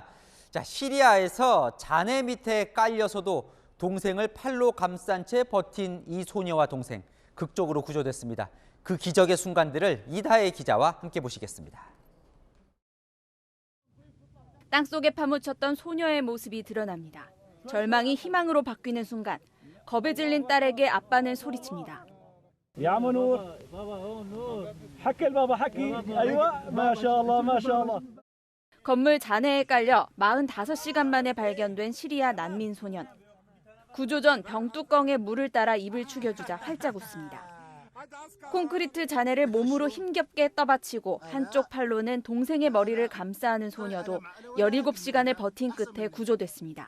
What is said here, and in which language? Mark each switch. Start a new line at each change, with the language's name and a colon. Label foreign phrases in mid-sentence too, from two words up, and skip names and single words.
Korean: 자, 시리아에서 잔해 밑에 깔려서도 동생을 팔로 감싼 채 버틴 이 소녀와 동생, 극적으로 구조됐습니다. 그 기적의 순간들을 이다혜 기자와 함께 보시겠습니다. 땅속에 파묻혔던 소녀의 모습이 드러납니다. 절망이 희망으로 바뀌는 순간, 겁에 질린 딸에게 아빠는 소리칩니다.
Arabic: يا عم نور حكي البابا حكي ايوه ما شاء الله ما شاء الله.
Korean: 건물 잔해에 깔려 45시간 만에 발견된 시리아 난민 소년. 구조 전 병뚜껑에 물을 따라 입을 죽여주자 활짝 웃습니다. 콘크리트 잔해를 몸으로 힘겹게 떠받치고 한쪽 팔로는 동생의 머리를 감싸 안은 소녀도 17시간을 버틴 끝에 구조됐습니다.